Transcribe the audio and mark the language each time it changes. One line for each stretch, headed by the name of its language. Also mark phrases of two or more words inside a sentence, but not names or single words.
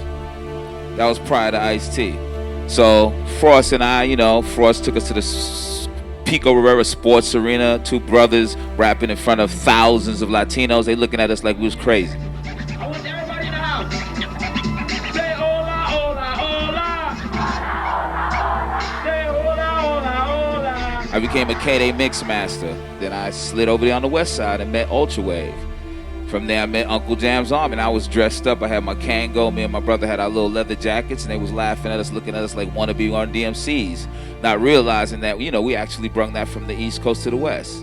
English: That was prior to Ice-T. So Frost and I, you know, Frost took us to the Pico Rivera Sports Arena, two brothers rapping in front of thousands of Latinos. They looking at us like we was crazy. I want everybody in the house.
Spanish: Say hola, hola, hola. Say hola, hola, hola.
English: I became a K-Day mix master. Then I slid over there on the west side and met Ultra Wave. From there, I met Uncle Jam's Army, and I was dressed up. I had my Kango. Me and my brother had our little leather jackets, and they was laughing at us, looking at us like wannabe on DMCs, not realizing that, you know, we actually brung that from the East Coast to the West.